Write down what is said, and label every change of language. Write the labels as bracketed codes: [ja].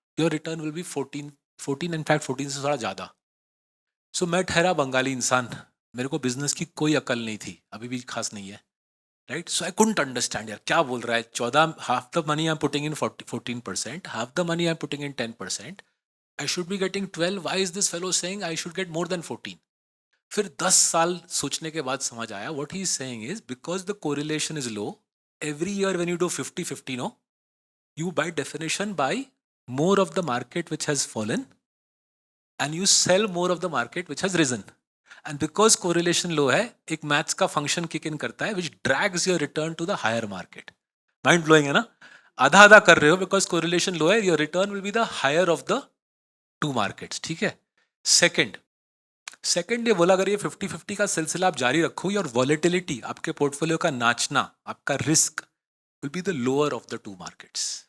[en] your return will be 14 in fact 14 [hi] से थोड़ा ज़्यादा। सो मैं ठहरा बंगाली इंसान, मेरे को बिजनेस की कोई अकल नहीं थी, अभी भी खास नहीं है, right. [en] so I couldn't understand, [hi] यार क्या बोल रहा है, [en] 14, half the money I am putting in 14%, half the money I am putting in 10%, I should be getting 12, why is this fellow saying I should get more than 14। [hi] फिर 10 साल सोचने के बाद समझ आया, [en] what he is saying is because the correlation is low, every year when you do 50-50, no, you by definition buy more of the market which has fallen and you sell more of the market which has risen, and because correlation low है, [hi] एक maths का function kick in करता है [en] which drags your return to the higher market। [hi] Mind blowing है ना, आधा आधा कर रहे हो, बिकॉज कोरिलेशन लो है, [en] your return will be the higher of the 2 markets, [hi] ठीक है। सेकंड, सेकंड ये बोला, अगर ये 50-50 का सिलसिला आप जारी रखोगे और वॉलेटिलिटी आपके पोर्टफोलियो का नाचना, आपका risk [en] Will be the lower of the two markets.